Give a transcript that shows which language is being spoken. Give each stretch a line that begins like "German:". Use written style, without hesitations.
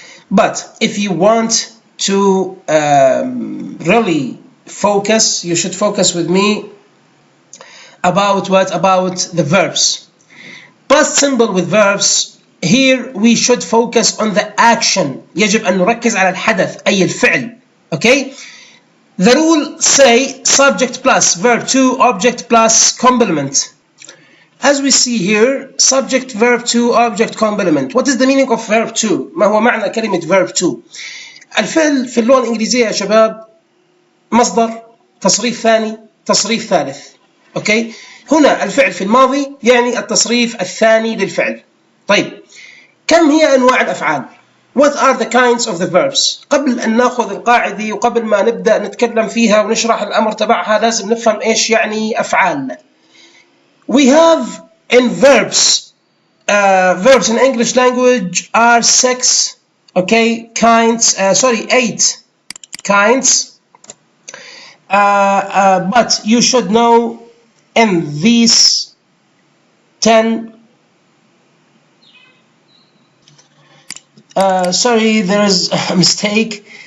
English: But if you want to really focus, you should focus with me about what? About the verbs. Past simple with verbs, here we should focus on the action.
Arabic: يجب أن نركز على الحدث أي الفعل.
English: Okay? The rule say subject plus verb to object plus complement. As we see here, subject, verb to, object, complement. What is the meaning of verb to?
Arabic: ما هو معنى كلمة verb to؟ الفعل في اللغة الإنجليزية يا شباب مصدر، تصريف ثاني، تصريف ثالث. أوكي؟ هنا الفعل في الماضي يعني التصريف الثاني للفعل. طيب، كم هي أنواع الأفعال؟
English: What are the kinds of the verbs؟
Arabic: قبل أن نأخذ القاعدة وقبل ما نبدأ نتكلم فيها ونشرح الأمر تبعها لازم نفهم إيش يعني أفعال.
English: We have in verbs, verbs in English language are 6, okay, kinds, 8 kinds, but you should know in these 10, sorry, there is a mistake.